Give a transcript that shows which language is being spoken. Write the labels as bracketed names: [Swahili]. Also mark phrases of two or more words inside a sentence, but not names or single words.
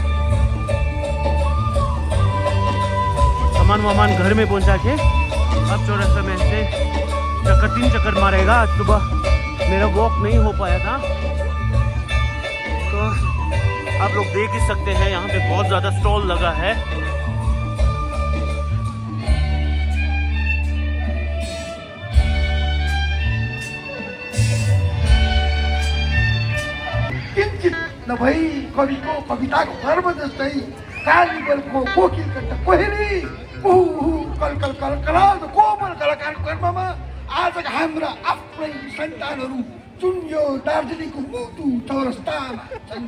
[Hindi] सामान घर में पहुंचा के अब चौरास्ता में से 3 चक्कर मारेगा। आज सुबह मेरा वॉक नहीं हो पाया था तो आप लोग देख ही सकते हैं यहाँ पे बहुत ज़्यादा स्टॉल लगा है। [Nepali] नभई कविको कविताको कर्म जस्तै कार्निभलको कोकिल कण्ठ कोइली कलकल कलकलाउँदो कोमल कलाकारको कर्ममा आज हाम्रा आफ्नै सन्तानहरू चुन्यो दार्जिलिङको मुटु चौरस्तामा छन्।